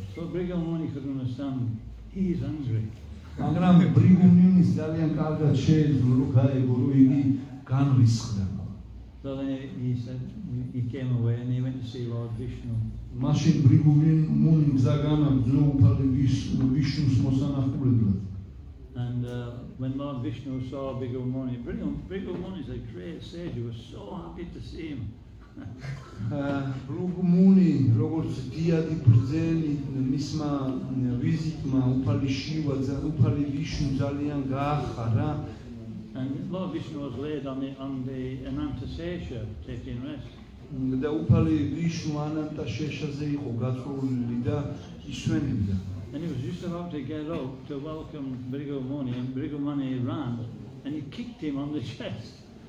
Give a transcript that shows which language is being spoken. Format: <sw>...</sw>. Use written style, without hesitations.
<en>So Bhikkhu Muni could understand he is angry.</en> <ka>მაგრამ ბრიგუ მუნის ძალიან კარგად შეეძლო რომ გაეგო რომ იგი განრისხდა.</ka> <en>So then he said, he came away and he went to see Lord Vishnu.</en> <ka>მაშინ ბრიგუ მუნი გზა განაგრძო უფალი ვიშნუს მოსანახულებლად.</ka> <en>And when Lord Vishnu saw Bhikkhu Muni, Bhikkhu Muni is a great sage. He was so happy to see him.</en> <ka>ბრიგუ მუნი როგორც დიადი ბრძენი მისმა ვიზიტმა უფალი შივა უფალი ვიშნუ ძალიან გაახარა.</ka> <en>And Lord Vishnu was laid on the Anantasesha, taking rest.</en> <ka>და უფალი ვიშნუ ანანტაშეშაზე იყო გაწოლილი და ისვენებდა.</ka> <en>And he was just about to get up to welcome Bhikkhu Muni, and Bhikkhu Muni ran and he kicked him on the chest.</en>